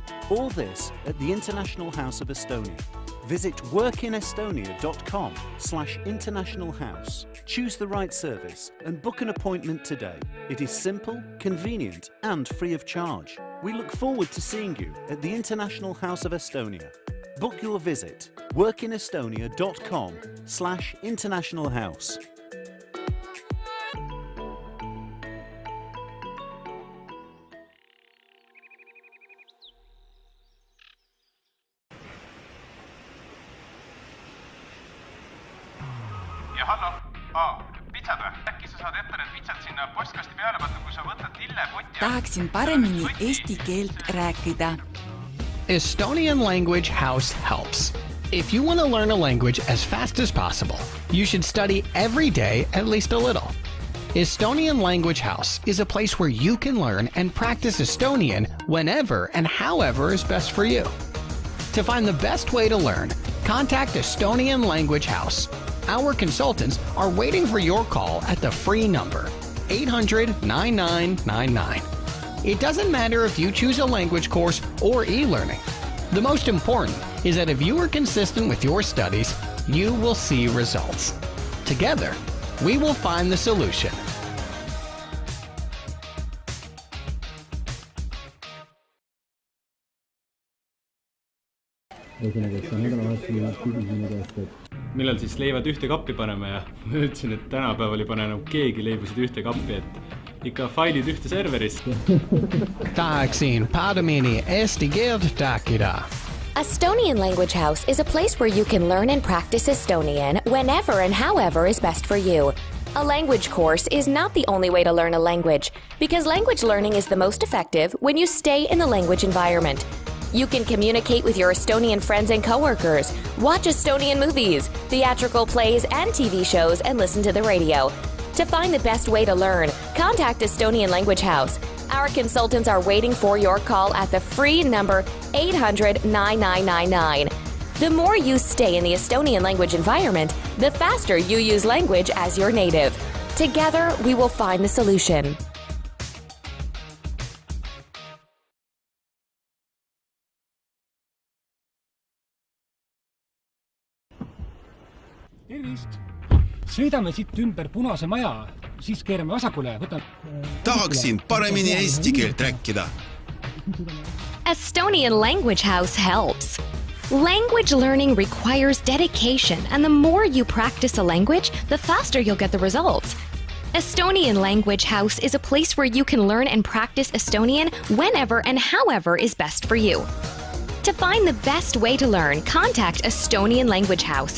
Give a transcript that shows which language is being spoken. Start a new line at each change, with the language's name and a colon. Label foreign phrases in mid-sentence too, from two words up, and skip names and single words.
English: All this at the International House of Estonia. Visit workinestonia.com/internationalhouse. Choose the right service and book an appointment today. It is simple, convenient, and free of charge. We look forward to seeing you at the International House of Estonia. Book your visit workinestonia.com/internationalhouse.
Estonian: ja hallo, pitsad või? Äkki sa saad ette need pitsad sinna postkasti peale panna, kui sa võtad lillepotti? Tahaksin paremini eesti keelt rääkida.
English: Estonian Language House helps. If you want to learn a language as fast as possible, you should study every day at least a little. Estonian Language House is a place where you can learn and practice Estonian whenever and however is best for you. To find the best way to learn, contact Estonian Language House. Our consultants are waiting for your call at the free number 800-9999. It doesn't matter if you choose a language course or e-learning. The most important is that if you are consistent with your studies, you will see results. Together, we will find the solution.
Estonian: millal siis leivad ühte kappi paneme ja ma ütlesin, et tänapäeval ei pane enam keegi leibusid ühte kappi, et ikka failid ühte serverisse. Tahaksin paremini eesti keelt rääkida.
English: Estonian Language House is a place where you can learn and practice Estonian whenever and however is best for you. A language course is not the only way to learn a language, because language learning is the most effective when you stay in the language environment. You can communicate with your Estonian friends and coworkers, watch Estonian movies, theatrical plays and TV shows, and listen to the radio. To find the best way to learn, contact Estonian Language House. Our consultants are waiting for your call at the free number 800-9999. The more you stay in the Estonian language environment, the faster you use language as your native. Together, we will find the solution.
Estonian: Tervist! Sõidame siit ümber punase maja, siis keerame vasakule. Tahaksin paremini eesti keelt rääkida.
English: Estonian Language House helps. Language learning requires dedication, and the more you practice a language, the faster you'll get the results. Estonian Language House is a place where you can learn and practice Estonian whenever and however is best for you. To find the best way to learn, contact Estonian Language House.